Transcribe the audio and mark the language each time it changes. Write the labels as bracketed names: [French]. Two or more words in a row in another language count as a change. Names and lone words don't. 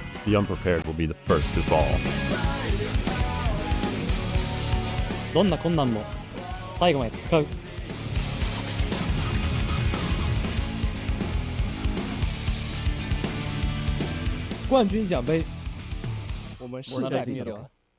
[English] The unprepared will be the first to fall. [Japanese] どんな困難も最後まで戦う。 [Chinese] 冠军奖杯，我们势在必得。